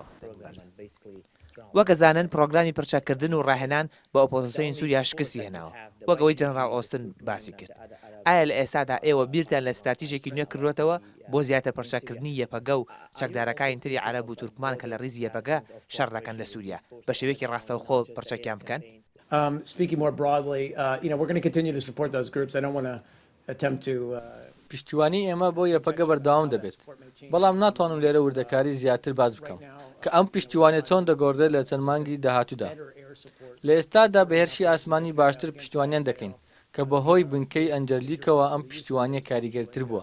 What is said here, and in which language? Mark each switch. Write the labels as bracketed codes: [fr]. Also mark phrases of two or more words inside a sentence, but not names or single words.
[ckb] وەک ئەزانن پرۆگرامی پرچەکردن و ڕاهێنان بە ئۆپۆزیسیۆنی سووریا شکستی هێناوە، وەک ئەوەی جەنەڕاڵ ئۆستن باسی کرد. ئایا لە ئێستادا ئێوە بیرتان لە استراتیژێکی نوێ کردوێتەوە بۆ زیاتر پرچەکردنی یەپەگە و چەکدارەکانی تری عەرەب و تورکمان کە لە ڕیزی یەپەگە شەڕ دەکەن لە سووریا بە شێوەیەکی ڕاستەوخۆ پرچەکیان بکەن؟ [en] Speaking more broadly, we're going to continue to support those groups. I don't want to attempt to [ckb] پشتیوانی ئێمە بۆ یەپەگە بەردەوام دەبێت، بەڵام ناتوانم لێرە وردەکاری زیاتر باز بکەم کە ئەم پشتیوانیە چۆن دەگۆڕدرێت لە چەند مانگی داهاتوودا. لە ئێستادا بە هێرشی ئاسمانی باشتر پشتیوانیان دەکەین کە بەهۆی بنکەی ئەنجەلیکەوە ئەم پشتیوانیە کاریگەرتر بووە.